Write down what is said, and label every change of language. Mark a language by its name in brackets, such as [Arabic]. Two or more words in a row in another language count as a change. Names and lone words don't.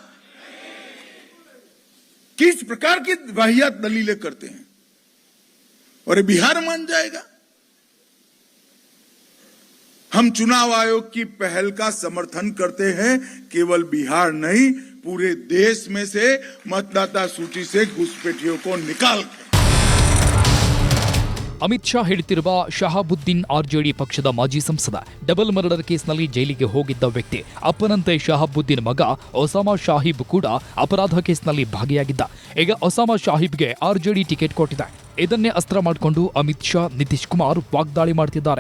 [Hindi] किस प्रकार की वाहियात दलीलें करते हैं और ये बिहार मान जाएगा? हम चुनाव आयोग की पहल का समर्थन करते हैं, केवल बिहार नहीं पूरे देश में से मतदाता सूची से घुसपैठियों को निकाल [Kannada] ಅಮಿತ್ ಶಾ ಹೇಳ್ತಿರುವ ಶಹಾಬುದ್ದೀನ್ ಆರ್ಜೆಡಿ ಪಕ್ಷದ ಮಾಜಿ ಸಂಸದ, [English] double murder [Kannada] ಕೇಸ್ನಲ್ಲಿ ಜೈಲಿಗೆ ಹೋಗಿದ್ದ ವ್ಯಕ್ತಿ. ಅಪ್ಪನಂತೆ ಶಹಾಬುದ್ದೀನ್ ಮಗ ಒಸಾಮಾ ಶಾಹಿಬ್ ಕೂಡ ಅಪರಾಧ ಕೇಸ್ನಲ್ಲಿ ಭಾಗಿಯಾಗಿದ್ದ. ಈಗ ಒಸಾಮಾ ಶಾಹಿಬ್ಗೆ ಆರ್ಜೆಡಿ ಟಿಕೆಟ್ ಕೊಟ್ಟಿದೆ. ಇದನ್ನೇ ಅಸ್ತ್ರ ಮಾಡಿಕೊಂಡು ಅಮಿತ್ ಶಾ, ನಿತೀಶ್ ಕುಮಾರ್ ವಾಗ್ದಾಳಿ ಮಾಡ್ತಿದ್ದಾರೆ.